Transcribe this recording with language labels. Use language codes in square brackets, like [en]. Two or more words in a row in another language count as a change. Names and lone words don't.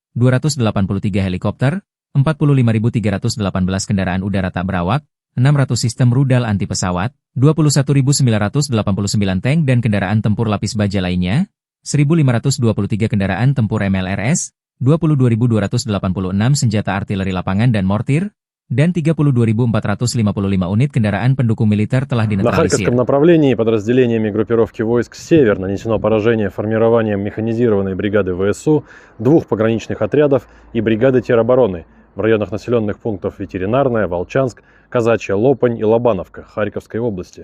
[id] 283 helikopter, 45.318 kendaraan udara tak berawak, 600 sistem rudal anti pesawat, 21.989 tank dan kendaraan tempur lapis baja lainnya, 1.523 kendaraan tempur MLRS, 22.286 senjata artileri lapangan dan mortir, dan 32.455 unit kendaraan pendukung militer telah [ru] На [id] dinetralisir. [ru] Харьковском направлении подразделениями группировки войск «Север» нанесено поражение формированием механизированной бригады ВСУ, 2 пограничных отрядов и бригады теробороны в районах населенных пунктов Ветеринарная, Волчанск, Казачья, Лопань и Лобановка Харьковской области.